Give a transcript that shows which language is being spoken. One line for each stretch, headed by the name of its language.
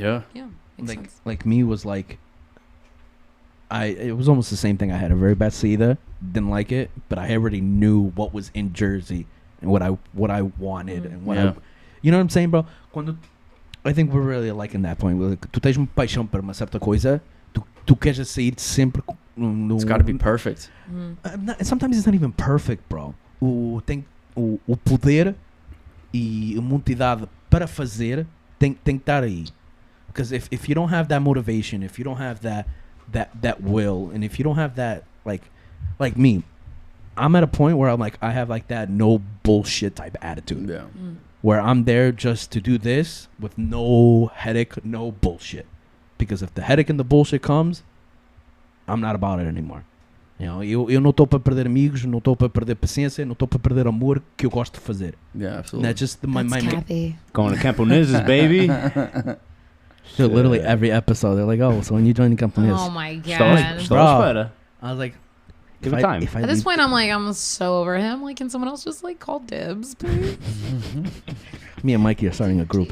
English: Yeah. Makes sense. Like me was like, it was almost the same thing. I had a very bad saída, didn't like it, but I already knew what was in Jersey and what I wanted and what you know what I'm saying, bro? I think we're really like in that point.
Portuguese: Like, tu tens uma paixão para uma certa coisa, tu queres sair sempre.
English: It's got to be perfect. Sometimes it's not even perfect, bro.
Portuguese: O poder e a vontade para fazer tem que estar aí.
English: Because if you don't have that motivation, if you don't have that will, and if you don't have that like me, I'm at a point where I'm like, I have like that no bullshit type attitude. Yeah. Where I'm there just to do this with no headache, no bullshit. Because if the headache and the bullshit comes, I'm not about it anymore. You know,
Portuguese: eu não estou para perder amigos, não estou para perder paciência, não estou para perder amor que eu gosto de fazer.
English: Yeah, absolutely. And that's just my Kathy. Going to Camponeses, baby. So literally every episode, they're like, "Oh, so when you join the company?" Oh my god, bro. I was like, give it time. At this point, I'm like, I'm so over him. Like, can someone else just like call dibs, please? Me and Mikey are starting a group.